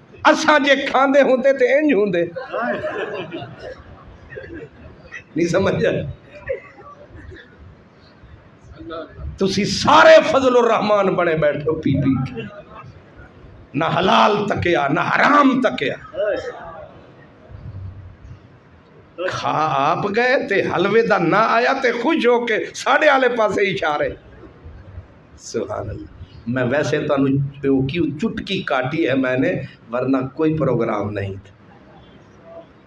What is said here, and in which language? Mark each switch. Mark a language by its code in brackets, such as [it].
[pa] اساں جے کھاندے ہوندے تے انج ہوندے نہیں سمجھا. تسی سارے فضل الرحمان بنے بیٹھو پی پی کے نہ حلال تکیا نہ حرام تکیا. کھا آپ گئے تے حلوے دا نہ آیا تے خوش ہو کے ساڑھے آلے پاسے اشارے. [ar] سبحان اللہ. [ur] میں ویسے تو چٹکی کاٹی ہے میں نے ورنہ کوئی پروگرام نہیں تھا.